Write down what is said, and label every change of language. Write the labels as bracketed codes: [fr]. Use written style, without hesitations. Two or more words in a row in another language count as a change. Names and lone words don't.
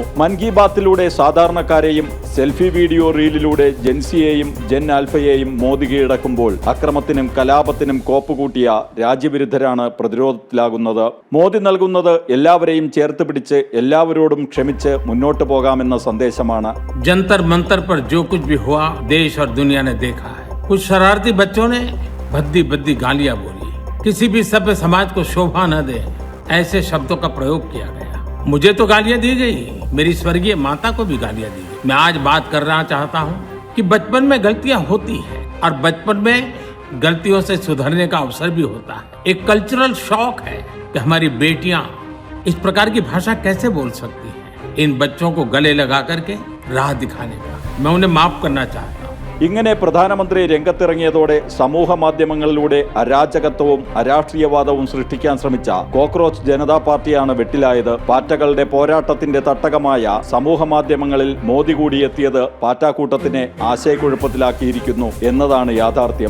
[ml] മൻ കി ബാത്തിലൂടെ സാധാരണക്കാരെയും സെൽഫി വീഡിയോ റീലിലൂടെ ജൻസിയെയും ജൻ ആൽഫയെയും മോദി കീഴടക്കുമ്പോൾ അക്രമത്തിനും കലാപത്തിനും കോപ്പുകൂട്ടിയ രാജ്യവിരുദ്ധരാണ് പ്രതിരോധത്തിലാകുന്നത്. മോദി നൽകുന്നത് എല്ലാവരെയും ചേർത്ത് പിടിച്ച് എല്ലാവരോടും ക്ഷമിച്ച് മുന്നോട്ട് പോകാമെന്ന സന്ദേശമാണ്. [hi] जंतर मंतर पर जो कुछ भी हुआ देश और दुनिया ने देखा है. कुछ शरारती बच्चों ने भद्दी भद्दी गालियां बोली. किसी भी सभ्य समाज को शोभा न दे ऐसे शब्दों का प्रयोग किया गया. मुझे तो गालियां दी गई, मेरी स्वर्गीय माता को भी गालियां दी गई. मैं आज बात करना चाहता हूं कि बचपन में गलतियां होती हैं और बचपन में गलतियों से सुधरने का अवसर भी होता है. एक [en] cultural shock [hi] है कि हमारी बेटियां इस प्रकार की भाषा कैसे बोल सकती हैं. इन बच्चों को गले लगा करके राह दिखाने का मैं उन्हें माफ करना चाहता हूं. [ml] ഇങ്ങനെ പ്രധാനമന്ത്രി രംഗത്തിറങ്ങിയതോടെ സമൂഹ മാധ്യമങ്ങളിലൂടെ അരാജകത്വവും അരാഷ്ട്രീയവാദവും സൃഷ്ടിക്കാൻ ശ്രമിച്ച കോക്രോച്ച് ജനതാ പാർട്ടിയാണ് വെട്ടിലായത്. പാറ്റകളുടെ പോരാട്ടത്തിന്റെ തട്ടകമായ സമൂഹ മാധ്യമങ്ങളിൽ മോദി കൂടിയെത്തിയത് പാറ്റാക്കൂട്ടത്തിനെ ആശയക്കുഴപ്പത്തിലാക്കിയിരിക്കുന്നു എന്നതാണ് യാഥാർത്ഥ്യം.